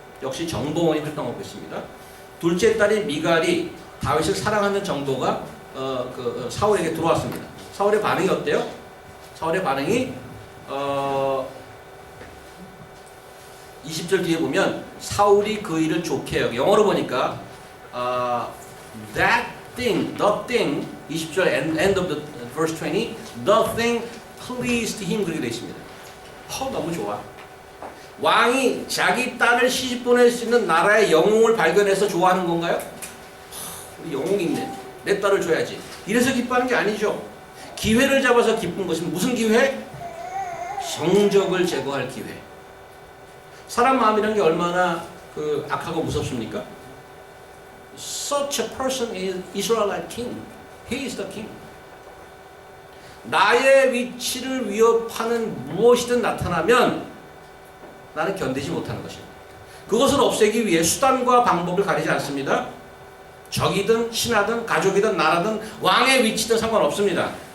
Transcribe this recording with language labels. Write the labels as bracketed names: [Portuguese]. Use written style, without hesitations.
[Korean] 역시 정보원이 활동하고 있습니다. 둘째 딸인 미갈이 다윗을 사랑하는 정보가 사울에게 들어왔습니다. 사울의 반응이 어때요? 사울의 반응이 20절 뒤에 보면 사울이 그 일을 좋게 여겨. 영어로 보니까 that [English] the thing 20절 end of the verse 20 the thing pleased him [Korean] 그렇게 되어 있습니다. 너무 좋아. 왕이 자기 딸을 시집 보낼 수 있는 나라의 영웅을 발견해서 좋아하는 건가요? 우리 영웅이 있네. 내 딸을 줘야지. 이래서 기뻐하는 게 아니죠. 기회를 잡아서 기쁜 것은 무슨 기회? 정적을 제거할 기회. 사람 마음이라는 게 얼마나 악하고 무섭습니까? [English] Such a person is Israelite king. He is the king. [Korean] 나의 위치를 위협하는 무엇이든 나타나면 나는 견디지 못하는 것입니다. 그것을 없애기 위해 수단과 방법을 가리지 않습니다. 적이든 신하든 가족이든 나라든 왕의 위치든 상관없습니다.